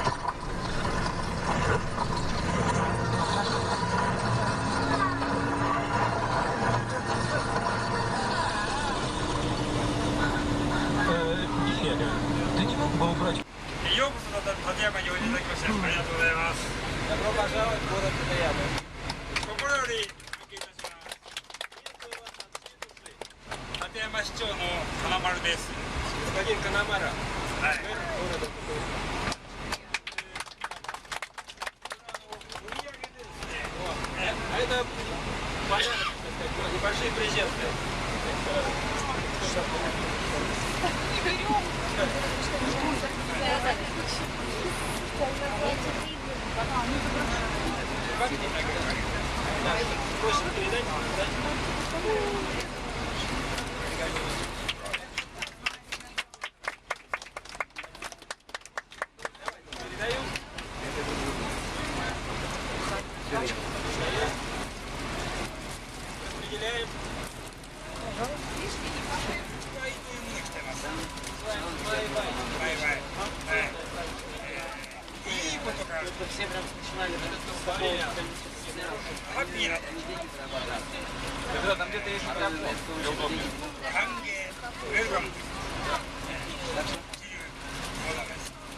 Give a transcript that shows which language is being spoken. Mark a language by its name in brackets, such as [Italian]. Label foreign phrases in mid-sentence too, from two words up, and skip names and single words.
[Russian] Ты не мог бы убрать? [Japanese] ようこそ立山においでいただきましてありがとうございます。 [Russian] Добро пожаловать в город Татаяма. [Japanese] 心より尊敬いたします。立山市長の金丸です。 [Russian] Господин Канамара. [Japanese] はい。 [Russian] А это подарок, так сказать, небольшие презенты. Просим передать, да? Передаю. Распределяем. [Japanese] バイバイ。いいことがハッピーな歓迎、ウェルカムというものです。